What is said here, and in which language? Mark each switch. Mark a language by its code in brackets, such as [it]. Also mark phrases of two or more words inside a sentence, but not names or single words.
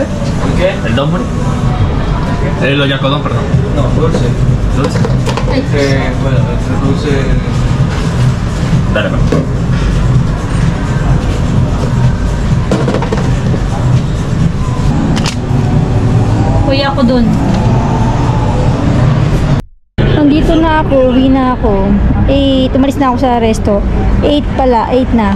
[es] ¿Qué? ¿El donburi? El oyakodon, perdón. No, dulce. ¿Dulce? Bueno, el dulce. Dale, pues. [tl] Kuya ako dun. Nandito na ako, uwi na ako. Tumalis na ako sa resto. 8 pala, 8 na.